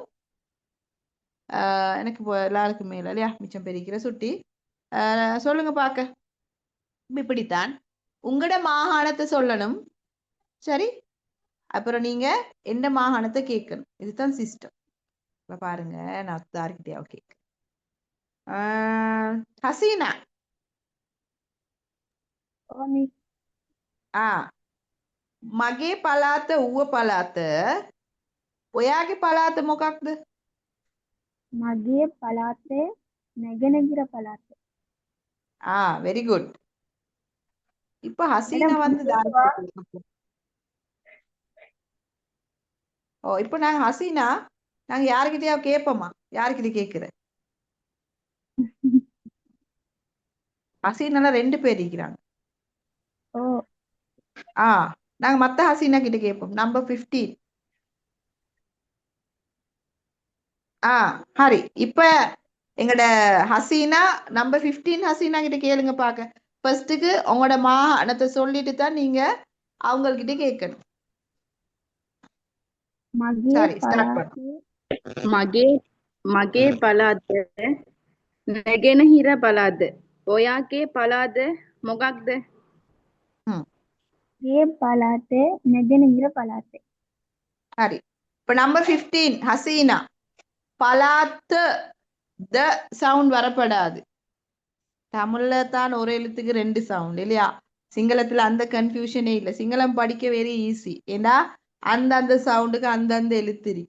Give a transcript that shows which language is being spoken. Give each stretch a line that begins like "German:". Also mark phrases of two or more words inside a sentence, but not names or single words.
Tamil: எனக்கு எல்லாருக்கும் மேல இல்லையா மிச்சம் பெருக்கிற சுட்டி சொல்லுங்க பாக்க. இப்படித்தான் உங்களோட மாகாணத்தை சொல்லணும். சரி, அப்புறம் நீங்க எந்த மாகாணத்தை கேட்கணும். இதுதான் சிஸ்டம். இப்ப பாருங்க, நான் யாருக்கிட்டே ஓகே ஹசீனா.
Sinhala: මගේ පලාත ඌව පලාත. ඔයාගේ පලාත මොකක්ද? මගේ පළාතේ නැගෙනහිර පළාත.
English: very good.
Tamil: இப்ப ஹசீனா மேடம் வந்து இப்ப நாங்க ஹசீனா நாங்க யாருக்கிட்டயா கேட்போமா? யாருக்கிட்ட கேக்குற? ஹசீனால 2 பேர் இருக்கிறாங்க. ஓ நாங்க மத்த ஹசீனா கிட்ட கேட்போம். நம்பர் 15. ஹரி. இப்ப எங்கட ஹசீனா நம்பர் 15 ஹசீனா கிட்ட கேளுங்க பாக்க. ஃபர்ஸ்ட்டுக்கு உங்களோட மாகாணத்தை சொல்லிட்டு தான் நீங்க அவங்கக்கிட்ட கேட்கணும்.
Sinhala: මගේ
Tamil: சரி, ஸ்டார்ட் பண்ணு.
Sinhala: පළාතේ මගේ පළාත නැගෙනහිර පළාත. ඔයාගේ පළාත මොකක්ද? මගේ පළාතේ නැගෙනහිර පළාත.
Tamil: சரி, இப்ப நம்பர் 15 ஹசீனா. பலாத்து த சவுண்ட் வரப்படாது. தமிழ்ல தான் ஒரு எழுத்துக்கு 2 சவுண்ட் இல்லையா? சிங்களத்துல அந்த கன்ஃபியூஷனே இல்லை. சிங்களம் படிக்க
English: very easy.
Tamil: ஏன்னா அந்த சவுண்டுக்கு அந்த எழுத்து இருக்கு.